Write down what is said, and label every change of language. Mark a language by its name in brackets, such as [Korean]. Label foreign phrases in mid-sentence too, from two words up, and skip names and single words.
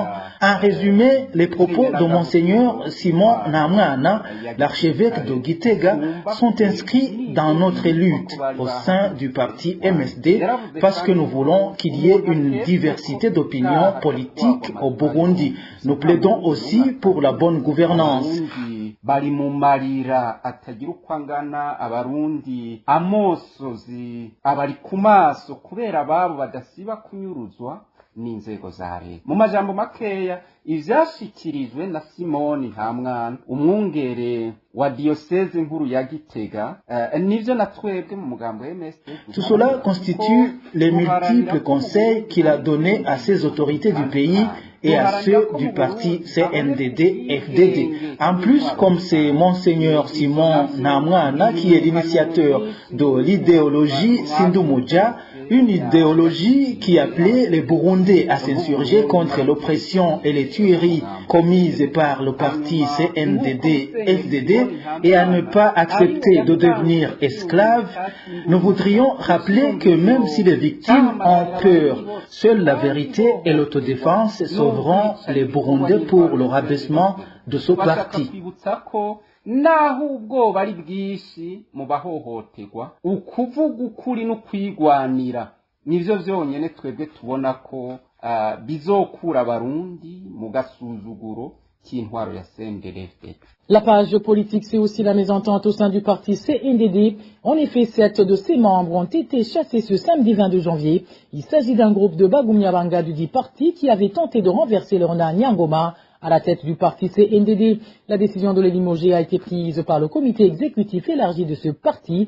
[French] En résumé, les propos de Monseigneur Simon Ntamwana, l'archevêque de Gitega, sont inscrits dans notre lutte au sein du parti MSD parce que nous voulons qu'il y ait une diversité d'opinions politiques au Burundi. Nous plaidons aussi pour la bonne gouvernance. [Rundi] Bari mu marira atagira uko angana abarundi amosozi abari ku maso kubera ababo badasiba kunyuruzwa n'inzego za leta. Mu majambo makeya ivyashikirijwe na Simoni Ntamwana umwungere wa diocèse nkuru ya Gitega nivyo natwebwe mu mugambo MSD. [French] Tout cela constitue les multiples conseils qu'il a donnés à ces autorités du pays et à ceux du parti CNDD-FDD. En plus, comme c'est Monseigneur Simon Ntamwana qui est l'initiateur de l'idéologie Sindumuja, une idéologie qui appelait les Burundais à s'insurger contre l'oppression et les tueries commises par le parti CNDD-FDD et à ne pas accepter de devenir esclaves, nous voudrions rappeler que même si les victimes ont peur, seule la vérité et l'autodéfense sauveront les Burundais pour le rabaissement de ce parti. [Rundi] Naho ubwoba ari bwishi mu bahohoterwa ukuvuga ukuri no kwigwanira nivyo vyonyene twebwe tubona ko bizokura abarundi mu gasuzuguro cy'intwaro ya CNDD-FDD. [French] La page politique, c'est aussi la mésentente au sein du parti CNDD. En effet, 7 de ses membres ont été chassés ce samedi 22 janvier. Il s'agit d'un groupe de Bagumyabanga du dit parti qui avait tenté de renverser Léonard Nyangoma à la tête du parti CNDD. La décision de les limoger a été prise par le comité exécutif élargi de ce parti.